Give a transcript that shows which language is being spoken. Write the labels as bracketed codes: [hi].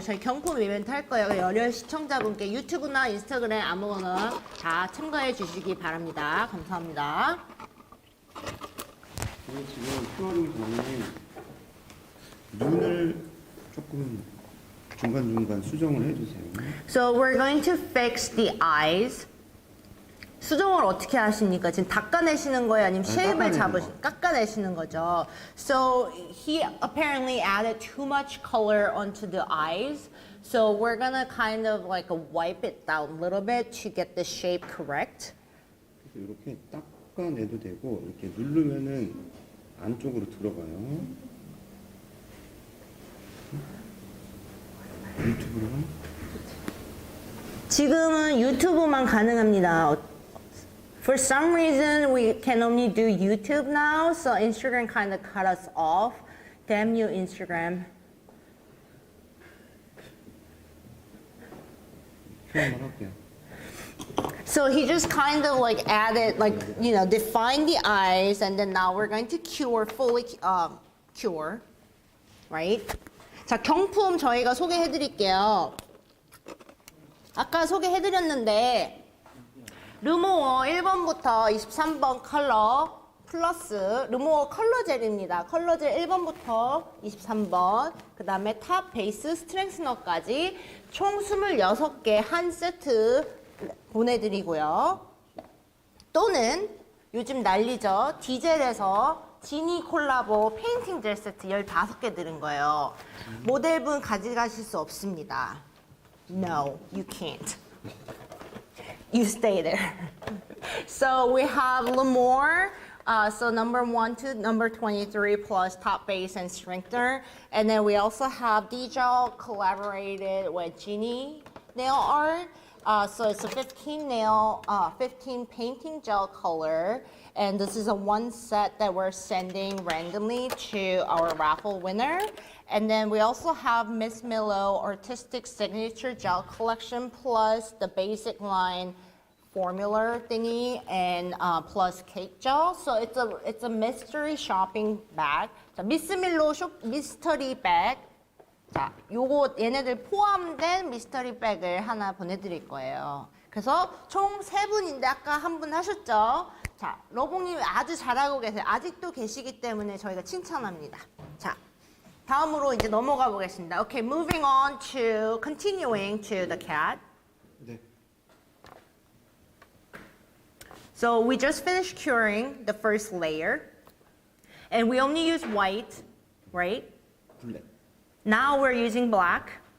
[ko] 저희 경품 이벤트 할 거예요. 열혈 시청자분께 유튜브나 인스타그램 아무거나 다 참가해 주시기 바랍니다. 감사합니다. 그리고 지금 큐어링 전에 눈을 조금 중간중간 수정을 해주세요. [en] So we're going to fix the eyes. [ko] 수정을 어떻게 하십니까? 지금 닦아내시는 거예요? 아니면 쉐입을 깎아내시는 거죠? [en] So he apparently added too much color onto the eyes. So we're gonna kind of like wipe it down a little bit to get the shape correct. [ko] 그래서 이렇게 닦아내도 되고 이렇게 누르면은 안쪽으로 들어가요. 유튜브로 지금은 유튜브만 가능합니다. [en] For some reason, we can only do YouTube now, so Instagram kind of cut us off. Damn you, Instagram. [ko] 표현을 할게요. [en] So he just kind of like added, like, you know, define the eyes, and then now we're going to fully cure, right? [ko] 자, 경품 저희가 소개해드릴게요. 아까 소개해드렸는데, 르모어 1번부터 23번 컬러 플러스 르모어 컬러 젤입니다. 컬러 젤 1번부터 23번, 그 다음에 탑 베이스 스트렝스너까지 총 26개 한 세트 보내드리고요. 또는 요즘 난리죠. 디젤에서 지니 콜라보 페인팅 젤 세트 15개 드린 거예요. 모델분 가져가실 수 없습니다. [en] No, you can't. You stay there. So we have Lemoore, so number 1 to number 23 plus top base and strengthener. And then we also have D-Gel collaborated with Genie Nail Art. So it's a 15 painting gel color. And this is a one set that we're sending randomly to our raffle winner. And then we also have Miss Milo Artistic Signature Gel Collection plus the basic line formula thingy and plus cake gel. So it's a mystery shopping bag. [ko] 자, 미스 밀로 미스터리 백. 자, 요거 얘네들 포함된 미스터리 백을 하나 보내드릴 거예요. 그래서 총 3분인데 아까 한 분 하셨죠? 자, 러봉님 아주 잘하고 계세요. 아직도 계시기 때문에 저희가 칭찬합니다. 자, 다음으로 이제 넘어가 보겠습니다. [en] Okay, moving on to continuing to the cat. [ko] 네. [en] So we just finished curing the first layer, and we only use white, right? [ko] 블랙. [en] Now we're using black.